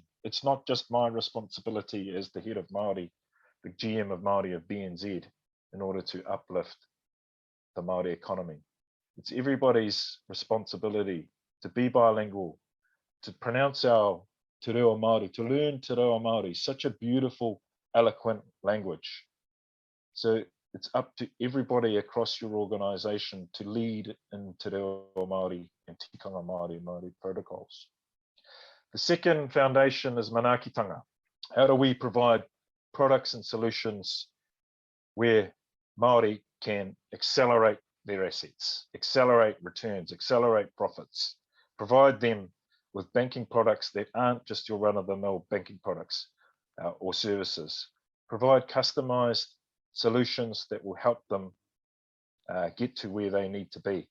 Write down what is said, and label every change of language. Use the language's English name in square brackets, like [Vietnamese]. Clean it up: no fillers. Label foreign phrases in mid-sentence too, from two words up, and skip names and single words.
[English] It's not just my responsibility as the head of Māori, the GM of Māori of BNZ, in order to uplift the Māori economy. It's everybody's responsibility to be bilingual, to pronounce our [Māori] Te reo Māori, [English] to learn [Māori] te reo Māori, [English] such a beautiful, eloquent language. So it's up to everybody across your organization to lead in [Māori] te reo Māori [English] and [Māori] tikanga Māori, [English] Māori protocols. The second foundation is manaakitanga. How do we provide products and solutions where Māori can accelerate their assets, accelerate returns, accelerate profits, provide them with banking products that aren't just your run-of-the-mill banking products or services, provide customized solutions that will help them get to where they need to be.